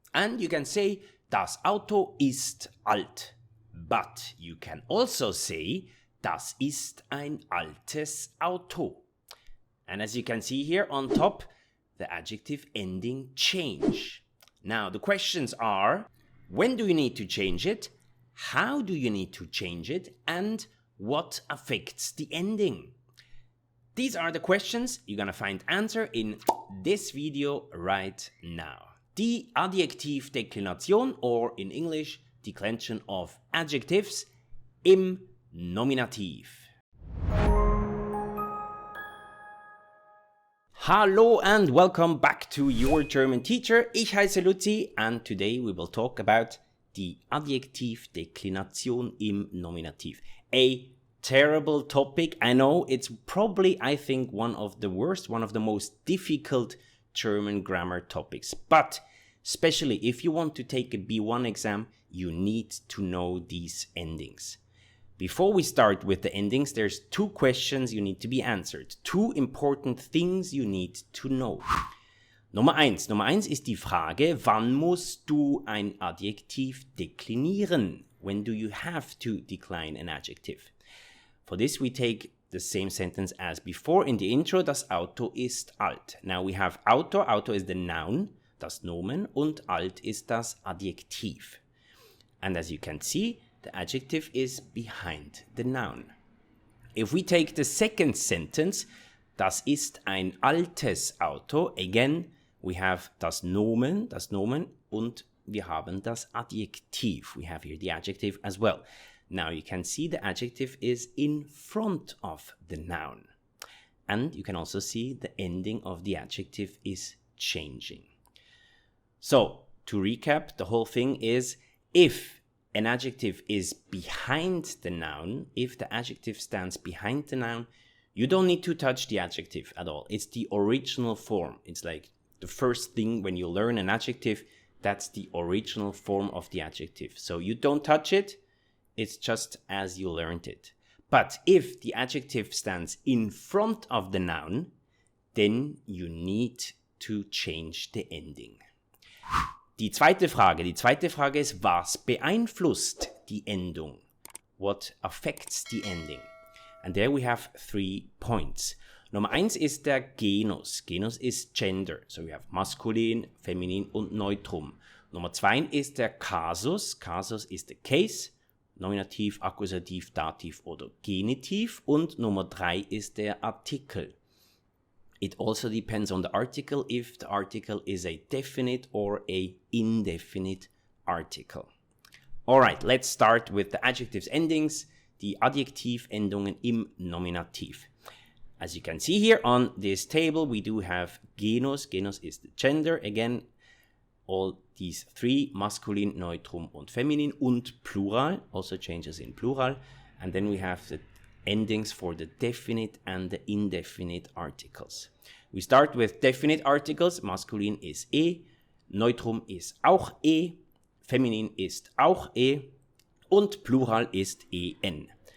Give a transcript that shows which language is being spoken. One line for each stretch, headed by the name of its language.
English: And you can say,
German: das Auto ist alt.
English: But you can also say,
German: das ist ein altes Auto.
English: And as you can see here on top, the adjective ending change. Now the questions are, when do you need to change it? How do you need to change it? And what affects the ending? These are the questions you're gonna find answer in this video right now.
German: Die Adjektivdeklination,
English: or in English, declension of adjectives
German: im Nominativ.
English: Hallo and welcome back to Your German Teacher.
German: Ich heiße Luzi
English: and today we will talk about
German: die Adjektivdeklination im Nominativ.
English: A terrible topic. I know it's probably, I think, one of the worst, one of the most difficult German grammar topics. But especially if you want to take a B1 exam, you need to know these endings. Before we start with the endings, there's two questions you need to be answered. Two important things you need to know.
German: Nummer eins ist die Frage, wann musst du ein Adjektiv deklinieren?
English: When do you have to decline an adjective? For this we take the same sentence as before in the intro,
German: das Auto ist alt.
English: Now we have Auto, Auto is the noun,
German: das Nomen, und alt ist das Adjektiv.
English: And as you can see, the adjective is behind the noun. If we take the second sentence,
German: das ist ein altes Auto,
English: again, we have
German: das Nomen, und wir haben das Adjektiv.
English: We have here the adjective as well. Now you can see the adjective is in front of the noun. And you can also see the ending of the adjective is changing. So, to recap, the whole thing is, if an adjective is behind the noun, if the adjective stands behind the noun, you don't need to touch the adjective at all. It's the original form. It's like the first thing when you learn an adjective, that's the original form of the adjective. So you don't touch it, it's just as you learned it. But if the adjective stands in front of the noun, then you need to change the ending.
German: Die zweite Frage ist, was beeinflusst die Endung?
English: What affects the ending? And there we have 3 points.
German: Nummer 1 ist der Genus. Genus ist Gender.
English: So we have
German: maskulin, feminin und Neutrum. Nummer 2 ist der Kasus. Kasus ist
English: the case.
German: Nominativ, Akkusativ, Dativ oder Genitiv. Und Nummer 3 ist der Artikel.
English: It also depends on the article, if the article is a definite or a indefinite article. Alright, let's start with the adjectives endings,
German: die Adjektivendungen im Nominativ.
English: As you can see here on this table, we do have Genus. Genus is the gender. Again, all these 3,
German: maskulin, neutrum und feminin, und plural,
English: also changes in plural. And then we have the endings for the definite and the indefinite articles. We start with definite articles.
German: Maskulin ist neutrum ist auch feminin ist auch und plural ist en.